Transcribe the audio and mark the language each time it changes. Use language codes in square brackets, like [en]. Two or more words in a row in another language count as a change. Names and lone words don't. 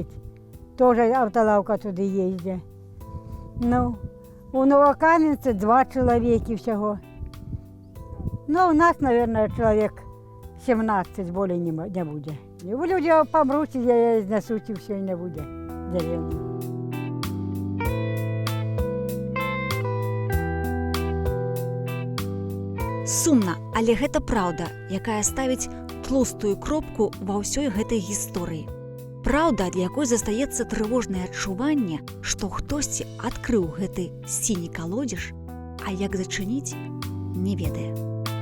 [ru] Тоже автолавка туда ездит. Ну, у Новокаменце 2 человека всего. Ну, у нас, наверное, человек 17, более не будет. Люди помрут, и изнесут, и все, и не будет деревни. [be] Сумна, але гэта праўда, якая ставіць тлустую кропку ва ўсёй гэтай гісторыі. Праўда, для якой застаецца трывожнае адчуванне, што хтосьці адкрыў гэты сіні калодзеж, а як зачыніць, не ведае.